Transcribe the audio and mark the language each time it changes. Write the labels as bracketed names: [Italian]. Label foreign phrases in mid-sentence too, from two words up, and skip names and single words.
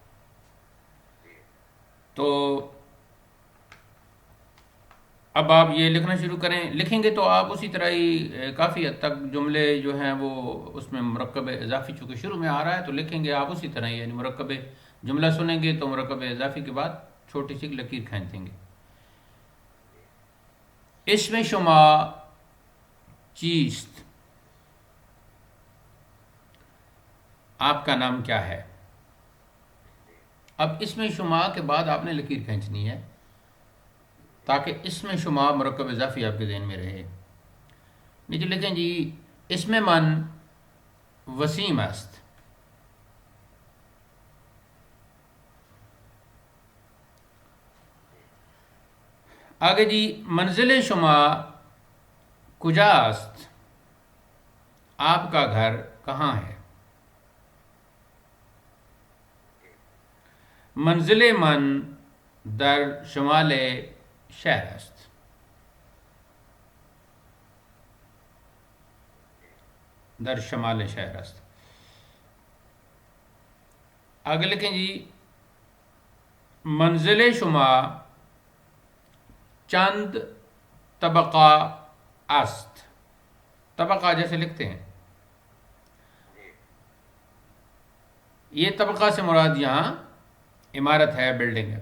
[Urdu] تو اب آپ یہ لکھنا شروع کریں. لکھیں گے تو آپ اسی طرح ہی کافی حد تک جملے جو ہیں وہ اس میں مرکب اضافی چونکہ شروع میں آ رہا ہے تو لکھیں گے آپ اسی طرح ہی. یعنی مرکب جملہ سنیں گے تو مرکب اضافی کے بعد چھوٹی سی لکیر کھینچ دیں گے. [Persian] اسم شما چیست. [Urdu] آپ کا نام کیا ہے. اب [Persian] اسم شما [Urdu] کے بعد آپ نے لکیر کھینچنی ہے تاکہ [Persian] اسم شما [Urdu] مرکب اضافی آپ کے ذہن میں رہے. نیچے لکھیں جی [Persian] اسم من وسیم است. [Urdu] آگے جی، [Persian] منزل شما کجاست، [Urdu] آپ کا گھر کہاں ہے؟ [Persian] منزل من در شمال شہر است. در شمال شہر است. [Urdu] آگے لکھیں جی، [Persian] منزل شما چند طبقہ است. [Urdu] طبقہ جیسے لکھتے ہیں، یہ طبقہ سے مراد یہاں عمارت ہے، بلڈنگ ہے.